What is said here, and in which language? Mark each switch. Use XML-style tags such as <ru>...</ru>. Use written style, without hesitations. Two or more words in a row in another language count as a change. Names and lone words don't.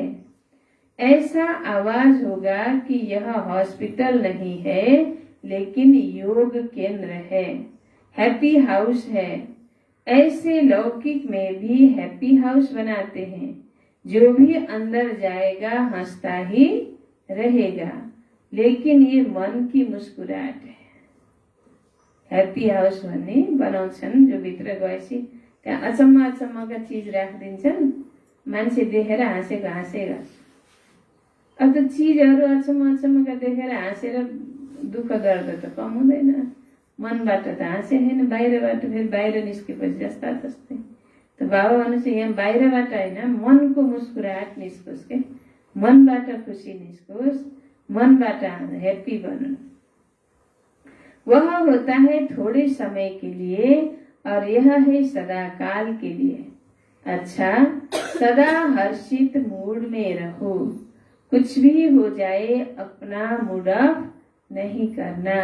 <hi>ऐसा आवाज होगा कि यह हॉस्पिटल नहीं है लेकिन योग केंद्र है,</hi> <en>happy house</en> <hi>है। ऐसे लौकिक में भी</hi> <en>happy house</en> <hi>बनाते हैं, जो भी अंदर जाएगा हंसता ही रहेगा, लेकिन ये मन की मुस्कुराहट है।</hi> <en>happy house</en> <ne>भन्ने बनाउँछन्, जो भित्र गएपछि त्यहाँ अचम्म अचम्मका चिज राखिदिन्छन्, मान्छे देखेर हाँसेको। अब त चिजहरू अचम्म अचम्मका देखेर हाँसेर दुःख गर्दा त कम हुँदैन। मनबाट त हाँसे होइन, बाहिरबाट फेरि बाहिर निस्केपछि जस्ता तस्तै। त बाबा भन्नुहोस् यहाँ बाहिरबाट होइन, मनको मुस्कुराहट निस्कोस् के, मनबाट खुसी निस्कोस्, मनबाट हैप्पी बनो।</ne> <hi>वह होता है थोड़े समय के लिए और यह है सदा काल के लिए। अच्छा, सदा हर्षित मूड में रहो, कुछ भी हो जाए अपना</hi> <en>mood off</en> <hi>नहीं करना।</hi>